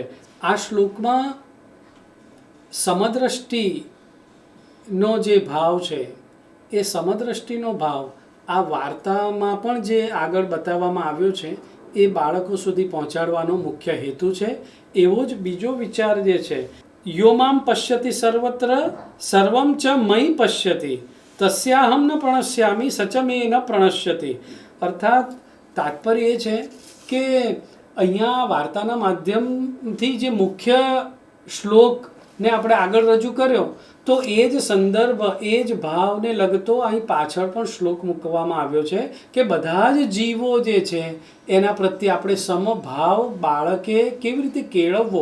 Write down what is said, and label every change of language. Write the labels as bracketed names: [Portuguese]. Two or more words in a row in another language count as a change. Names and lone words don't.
[Gujarati] આ શ્લોકમાં સમદ્રષ્ટિનો જે ભાવ છે એ સમદ્રષ્ટિનો ભાવ આ વાર્તામાં પણ જે આગળ બતાવવામાં આવ્યો છે એ બાળકો સુધી પહોંચાડવાનો મુખ્ય હેતુ છે. એવો જ બીજો વિચાર જે છે, [Sanskrit] યોમામ પશ્યતિ સર્વત્ર સર્વમ ચ મયી પશ્યતિ તસ્યાહમ ન પ્રણશ્યામી સચ મે ન પ્રણશ્યતિ. [Gujarati] અર્થાત તાત્પર્ય એ છે કે અહીંયા વાર્તાના માધ્યમથી જે મુખ્ય શ્લોકને આપણે આગળ રજૂ કર્યો, તો એ જ સંદર્ભ, એ જ ભાવને લગતો અહીં પાછળ પણ શ્લોક મૂકવામાં આવ્યો છે કે બધા જ જીવો જે છે એના પ્રત્યે આપણે સમભાવ બાળકે કેવી રીતે કેળવવો.